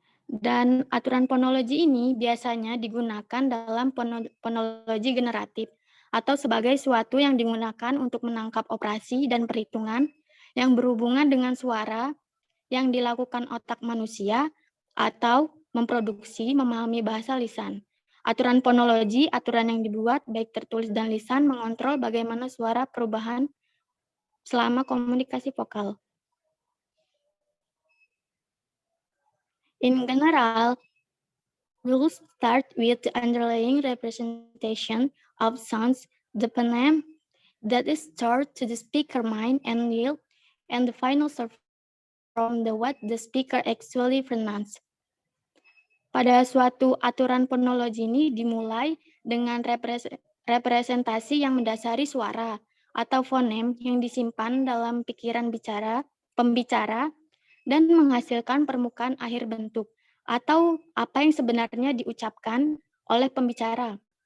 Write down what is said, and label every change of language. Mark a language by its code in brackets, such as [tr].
[id] Dan aturan fonologi ini biasanya digunakan dalam fonologi generatif atau sebagai suatu yang digunakan untuk menangkap operasi dan perhitungan yang berhubungan dengan suara yang dilakukan otak manusia atau memproduksi memahami bahasa lisan. Aturan fonologi, aturan yang dibuat baik tertulis dan lisan, mengontrol bagaimana suara perubahan selama komunikasi vokal. [en] In general, rules start with the underlying representation of sounds, the phoneme that is stored to the speaker mind and yield, and the final surface from the what the speaker actually pronounced. [id] Pada suatu aturan fonologi ini dimulai dengan representasi yang mendasari suara atau fonem yang disimpan dalam pikiran pembicara dan menghasilkan permukaan akhir bentuk atau apa yang sebenarnya diucapkan oleh pembicara.